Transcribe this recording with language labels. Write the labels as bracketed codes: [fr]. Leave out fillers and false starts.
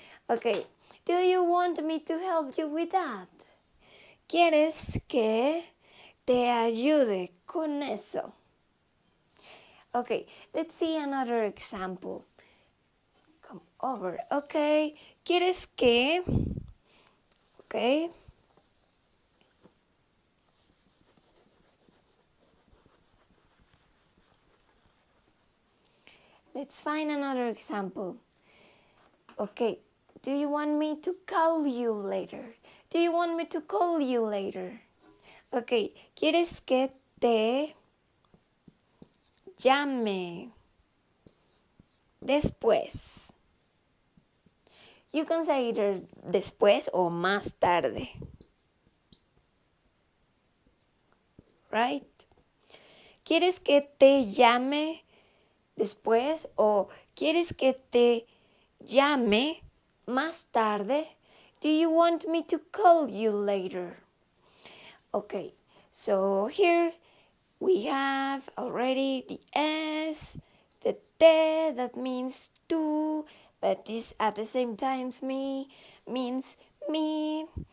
[en] Okay, do you want me to help you with that? [es] ¿Quieres que te ayude con eso? [en] Okay, let's see another example. Come over. [es] Okay, ¿quieres que? Okay. [en] Let's find another example. Okay, do you want me to call you later? Do you want me to call you later? [es] Okay, ¿quieres que te llame después? [en] You can say either [es] después o más tarde. Right? ¿Quieres que te llame después o quieres que te llame más tarde? [en] Do you want me to call you later? Okay, so here we have already the S, the te that means tú, but this at the same time means me.